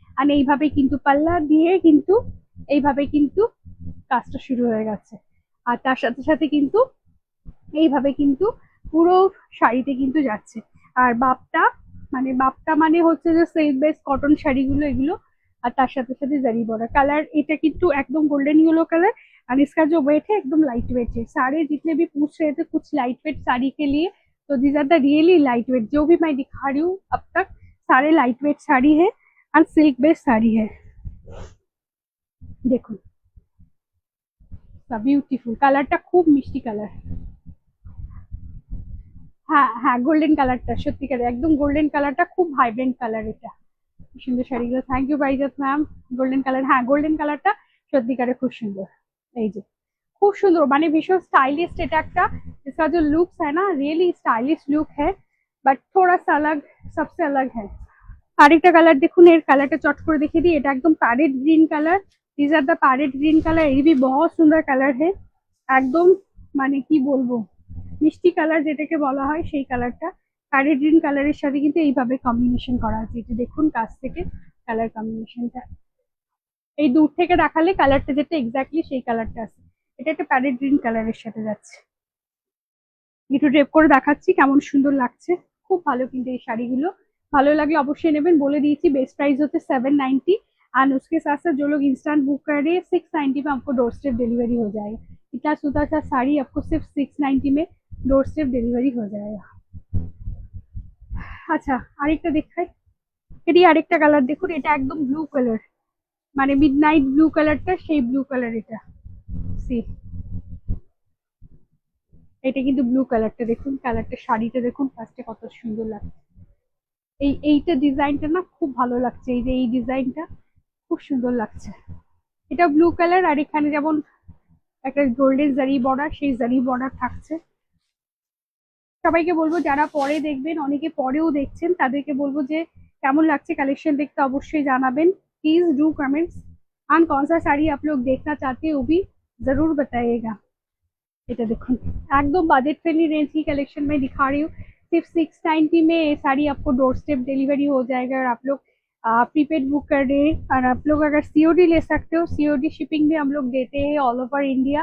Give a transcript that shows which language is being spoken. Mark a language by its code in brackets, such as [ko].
[bn] আর এইভাবে কিন্তু পাল্লা দিয়ে কিন্তু এইভাবে কিন্তু কাজটা শুরু হয়ে গেছে। আর তার সাথে সাথে কিন্তু এইভাবে কিন্তু পুরো শাড়িতে কিন্তু যাচ্ছে। আর বাপটা মানে হচ্ছে যে সিল্ক বেস কটন শাড়িগুলো এগুলো। আর তার সাথে সাথে জারি बॉर्डर कलर, এটা কিন্তু একদম গোল্ডन येलो कलर। [hi] और इसका जो वेट है एकदम लाइट वेट है। सारे जितने भी पूछ रहे थे कुछ लाइट वेट साड़ी के लिए, तो these are the really light weight. जो भी मैं दिखा रही हूँ अब तक सारे लाइट वेट साड़ी है और सिल्क बेस साड़ी है। [bn] देखो ब्यूटीफुल, কালারটা খুব মিষ্টি কালার। হ্যাঁ হ্যাঁ গোল্ডেন কালারটা সত্যিকারে একদম গোল্ডেন কালারটা খুব ভাইব্রেন্ট কালার। এটা সুন্দর শাড়িগুলো, thank you বাইজাত ma'am. Golden colour, হ্যাঁ গোল্ডেন কালারটা সত্যিকারে খুব সুন্দর। এই যে খুব সুন্দর, মানে ভীষণ স্टाइलिश। এটা একটা [hi] इसका जो लुक्स है ना रियली स्टाइलिश लुक है, बट थोड़ा सा अलग, सबसे अलग है। [bn] আরেকটা কালার দেখুন, এর কালারটা চট করে দেখিয়ে দিই। এটা একদম parrot green colour, [en] This are the parrot green colour. [hi] ये भी बहुत सुंदर [bn] কালার है, একদম মানে কি বলবো মিষ্টি কালার যেটাকে বলা হয় সেই কালারটা। প্যারেট গ্রিন কালারের সাথে কিন্তু এইভাবে কম্বিনেশন করা আছে। এটা দেখুন কাছ থেকে কালার কম্বিনেশনটা, এই দূর থেকে দেখালে কালারটা যেটা এক্স্যাক্টলি সেই কালারটা আছে। এটা একটা প্যারেট গ্রিন কালারের সাথে যাচ্ছে। একটু ড্রেপ করে দেখাচ্ছি কেমন সুন্দর লাগছে, খুব ভালো। কিন্তু এই শাড়িগুলো ভালো লাগলে অবশ্যই নেবেন। বলে দিয়েছি [hi] बेस्ट प्राइस होते 790 एंड उसके साथ साथ जो लोग इंस्टेंट बुक कर रहे हैं 690 में आपको डोर स्टेप डिलीवरी हो जाएगा। इतना सुंदर सा साड़ी आपको सिर्फ 690 में डोर स्टेप डिलीवरी हो जाएगा। [bn] আচ্ছা আরেকটা দেখাই, এটি আরেকটা কালার দেখুন, এটা একদম ব্লু কালার, মানে মিডনাইট ব্লু কালারটা সেই ব্লু কালার। এটা সি এটা কিন্তু ব্লু কালারটা দেখুন, কালারটা শাড়িটা দেখুন ফার্স্টে কত সুন্দর লাগছে। এইটা ডিজাইনটা না খুব ভালো লাগছে, এই যে এই ডিজাইনটা খুব সুন্দর লাগছে। এটা ব্লু কালার, আর এখানে যেমন একটা গোল্ডেন জারি বর্ডার, সেই জারি বর্ডার থাকছে। সবাইকে বলবো যারা পরে দেখবেন, অনেকে পরেও দেখছেন, তাদেরকে বলবো যে কেমন লাগছে কালেকशन দেখতে অবশ্যই জানাবেন। [en] please do comments [hi] एंड कौन सा साड़ी आप लोग देखना चाहते हैं वो भी जरूर बताइएगा। [bn] এটা দেখুন [hi] एकदम बजट फ्रेंडली रेंज की कलेक्शन में दिखा रही हूँ। सिर्फ 690 में ये साड़ी आपको डोर स्टेप डिलीवरी हो जाएगा। और आप लोग प्रीपेड बुक कर रहे हैं और आप लोग अगर सीओडी ले सकते हो, सीओडी शिपिंग भी हम लोग देते हैं ऑल ओवर इंडिया।